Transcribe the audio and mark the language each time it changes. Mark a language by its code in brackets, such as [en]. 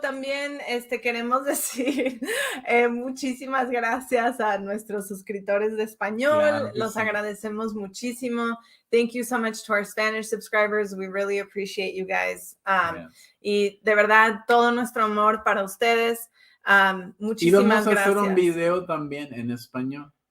[es] También queremos decir muchísimas gracias a nuestros suscriptores de español. Los agradecemos muchísimo. [en] Thank you so much to our Spanish subscribers. We really appreciate you guys. [es] Y de verdad, todo nuestro amor para ustedes. Muchísimas gracias. Y vamos a hacer un video también en español.